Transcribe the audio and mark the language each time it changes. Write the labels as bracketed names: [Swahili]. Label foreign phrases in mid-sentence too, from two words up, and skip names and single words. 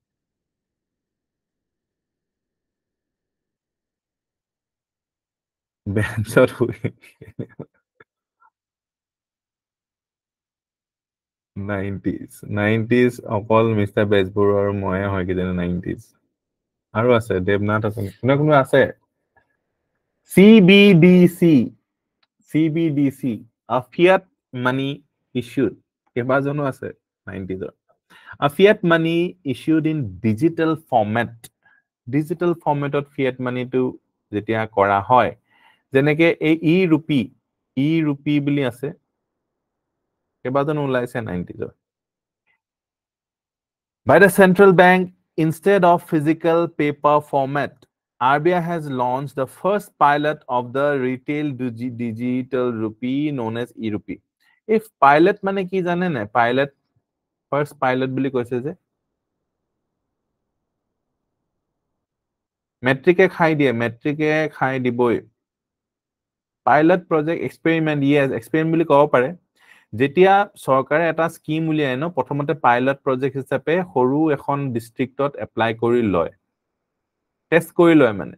[Assamese] বেঞ্চত শুই 90s অকল মিষ্টাৰ বেজবৰুৱা আৰু ময়ে হয় কিজানি 90s. আৰু আছে দেৱনাথ আছে, কোনে আছে? [English] CBDC, a fiat money issued. [Assamese] কেইবাজনো আছে 90s. [English] A fiat money issued in digital format. Digital formatত fiat money [Assamese] টো যেতিয়া কৰা হয়, যেনেকে এই ই-ৰূপী বুলি আছে, কেইবাজনো ওলাইছে 90s. [English] By the central bank instead of physical paper format, RBI has launched the first pilot of the retail digital rupee known as e-rupee. If pilot [Assamese] মানে কি জানে না? [English] First pilot [Assamese] বুলি কৈছে যে মেট্ৰিকে খাই দিবই. [English] pilot project experiment, experiment [Assamese] বুলি ক'ব পাৰে. যেতিয়া চৰকাৰে এটা স্কিম উলিয়ায় ন, প্ৰথমতে [English] pilot project [Assamese] হিচাপে সৰু এখন ডিস্ট্ৰিক্টত এপ্লাই কৰি লয়, টেষ্ট কৰি লয় মানে.